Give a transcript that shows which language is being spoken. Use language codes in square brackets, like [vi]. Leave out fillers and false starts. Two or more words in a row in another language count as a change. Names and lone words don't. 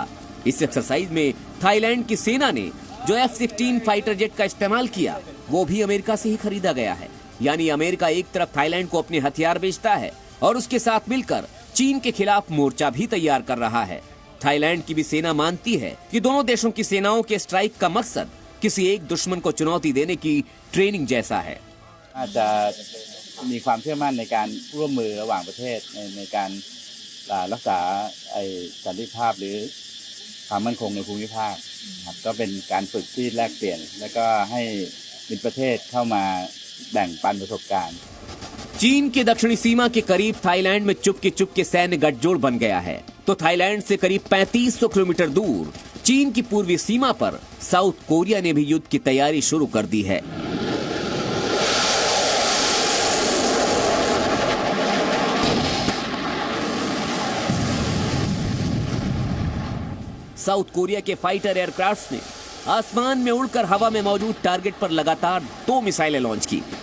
[hi] इस एक्सरसाइज में थाईलैंड की सेना ने जो F-16 [en] fighter jet [hi] का इस्तेमाल किया वो भी अमेरिका से ही खरीदा गया है। यानी अमेरिका एक तरफ थाईलैंड को अपने हथियार बेचता है और उसके साथ मिलकर चीन के खिलाफ मोर्चा भी तैयार कर रहा है। थाईलैंड की भी सेना मानती है कि दोनों देशों की सेनाओं के स्ट्राइक का मकसद किसी एक दुश्मन को चुनौती देने की ट्रेनिंग जैसा है। [th] มีความเชื่อมั่นในการร่วมมือระหว่างประเทศในการรักษาสันติภาพหรือความมั่นคงในภูมิภาคครับก็เป็นการฝึกที่แลกเปลี่ยนและก็ให้มิตรประเทศเข้ามาแบ่งปันประสบการณ์ [hi] चीन के दक्षिणी सीमा के करीब थाईलैंड में चुपके सैन्य गठजोड़ बन गया है, तो थाईलैंड से करीब 3500 किलोमीटर दूर चीन की पूर्वी सीमा पर साउथ कोरिया ने भी युद्ध की तैयारी शुरू कर दी है। साउथ कोरिया के [en] fighter aircraft [hi] ने आसमान में उड़कर हवा में मौजूद टारगेट पर लगातार 2 मिसाइलें लॉन्च की।